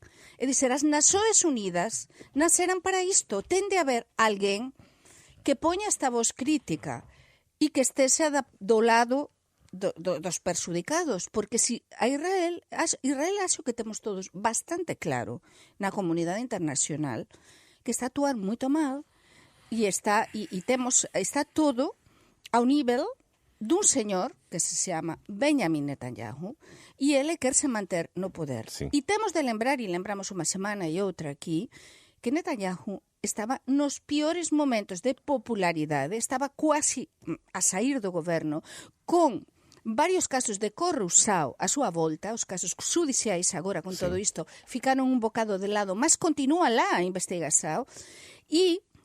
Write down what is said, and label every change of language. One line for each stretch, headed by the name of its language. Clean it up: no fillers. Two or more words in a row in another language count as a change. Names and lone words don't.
Galician: É dizer, as Nações Unidas nasceram para isto. Tem de haver alguém que poña esta voz crítica e que esteja do lado dos perjudicados, porque si a Israel acho que temos todos bastante claro na comunidade internacional que está a actuar moito mal e está todo ao nivel dun señor que se chama Benjamin Netanyahu e ele querse manter no poder. Sí. E temos de lembrar, e lembramos unha semana e outra aquí, que Netanyahu estaba nos piores momentos de popularidade, estaba quasi a sair do goberno, con varios casos de corrupción a súa volta, os casos judiciais agora con todo isto ficaron un bocado de lado, mas continúa lá a investigación, e